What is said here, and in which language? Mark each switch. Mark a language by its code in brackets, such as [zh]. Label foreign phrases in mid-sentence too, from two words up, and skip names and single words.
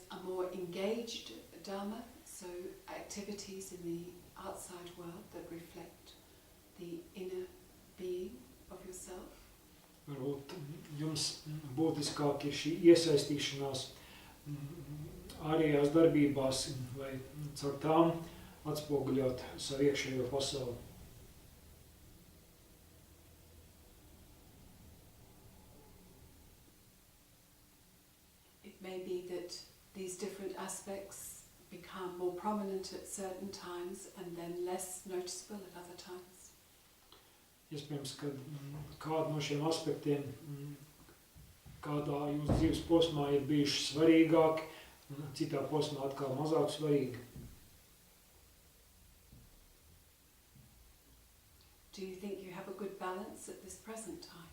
[en] a more engaged Dharma, so activities in the outside world that reflect the inner being of yourself? [lv] Varbūt jums būtiskāk ir šī iesaistīšanās ārējās darbībās, vai caur tām atspoguļot savu iekšējo pasauli. [en] It may be that these different aspects become more prominent at certain times and then less noticeable at other times. [lv] Iespējams, ka kādu no šiem aspektiem kādā jūsu dzīves posmā ir bijuši svarīgāki, citā posmā atkal mazāk svarīgi. [en] Do you think you have a good balance at this present time?